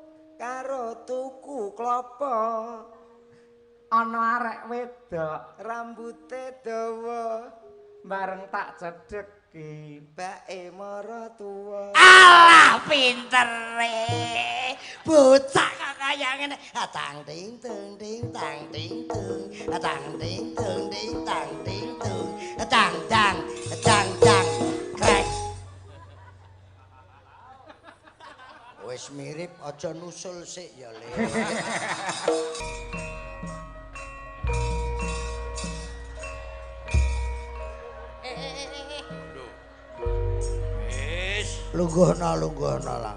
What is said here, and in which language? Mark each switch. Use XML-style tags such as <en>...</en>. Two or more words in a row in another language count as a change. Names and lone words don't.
<jv>karo tuku klopo. ana arek wedok Rambute dawa bareng tak cedheki. bake mara tuwa. Alah pintere. Bocah kok kaya ngene. Tang ting tung ting tang ting tung. Tang ting tung ting tang ting tung. Tang tang tang tang krek. Wis mirip aja nusul sik ya, Le. Lungguhna lang.</jv>